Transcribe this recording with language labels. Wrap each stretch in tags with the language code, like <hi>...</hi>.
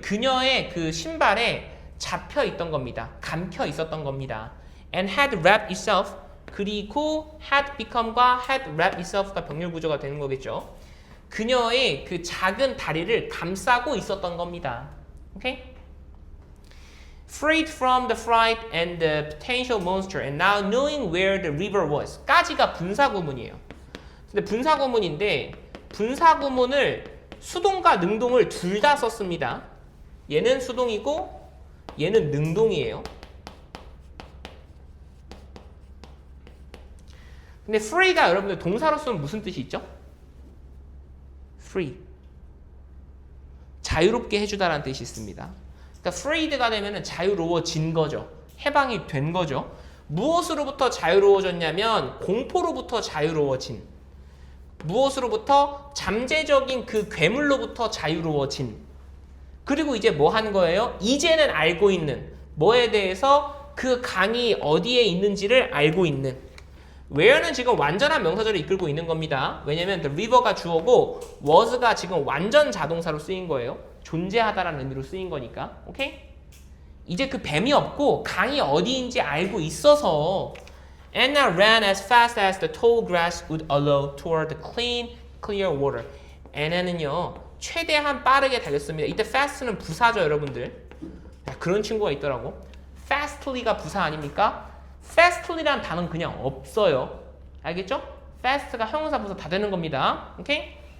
<ko>그녀의 그 신발에 잡혀 있던 겁니다. 감겨 있었던 겁니다.</ko> <en>And had wrapped itself.</en> <ko>그리고 had become과 had wrapped itself가 병렬 구조가 되는 거겠죠. 그녀의 그 작은 다리를 감싸고 있었던 겁니다. 오케이?</ko> <en>Freed from the fright and the potential monster and now knowing where the river was.</en> <ko>까지가 분사구문이에요. 근데 분사구문인데 분사구문을 수동과 능동을 둘 다 썼습니다. 얘는 수동이고 얘는 능동이에요. 근데 free가 여러분들 동사로서는 무슨 뜻이 있죠?</ko> <en>free.</en> <ko>자유롭게 해주다라는 뜻이 있습니다. 그러니까 freed가 되면은 자유로워진 거죠. 해방이 된 거죠. 무엇으로부터 자유로워졌냐면 공포로부터 자유로워진. 무엇으로부터? 잠재적인 그 괴물로부터 자유로워진. 그리고 이제 뭐 한 거예요? 이제는 알고 있는 뭐에 대해서 그 강이 어디에 있는지를 알고 있는. where는 지금 완전한 명사절을 이끌고 있는 겁니다. 왜냐면 the river가 주어고 was가 지금 완전 자동사로 쓰인 거예요. 존재하다라는 의미로 쓰인 거니까. 오케이? 이제 그 뱀이 없고 강이 어디인지 알고 있어서</ko> <en>Anna ran as fast as the tall grass would allow toward the clear water.</en> <ko>Anna는요 최대한 빠르게 달렸습니다. 이때 fast는 부사죠, 여러분들. 야, 그런 친구가 있더라고. fastly가 부사 아닙니까? fastly라는 단어는 그냥 없어요. 알겠죠? fast가 형용사 부사 다 되는 겁니다. 오케이?</ko>